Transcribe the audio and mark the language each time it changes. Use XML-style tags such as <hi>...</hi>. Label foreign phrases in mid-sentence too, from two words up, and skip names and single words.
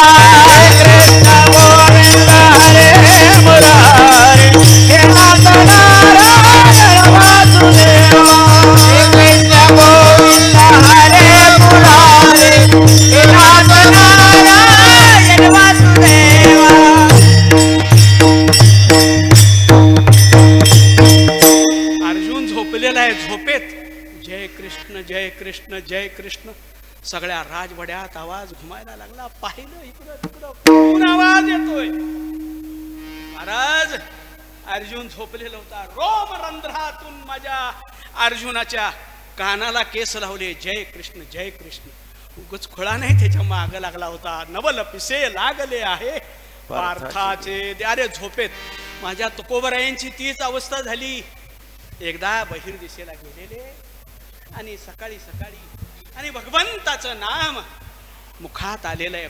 <sa>कृष्ण गोविंद हरे मुरारे, हे नाथ नारायण वासुदेवा. कृष्ण गोविंद हरे मुरारे, हे नाथ नारायण वासुदेवा.</sa> <mr>अर्जुन झोपलेला आहे. झोपेत जय कृष्ण जय कृष्ण जय कृष्ण. सगळ्या राजवाड्यात आवाज घुमायला लागला. पाहिलं इकडं तिकडं, कोण आवाज येतोय? महाराज, अर्जुन झोपलेला होता. रोम रंध्रातून माझ्या अर्जुनाच्या कानाला केस लावले, जय कृष्ण जय कृष्ण. उगच खोळा नाही, त्याच्या माग लागला होता. नवल पिसे लागले आहे पार्थाचे. अरे झोपेत माझ्या तुकोबरायांची तीच अवस्था झाली. एकदा बहिर दिशेला गेलेले आणि सकाळी सकाळी आणि भगवंताचं नाम मुखात आलेलं आहे.</mr>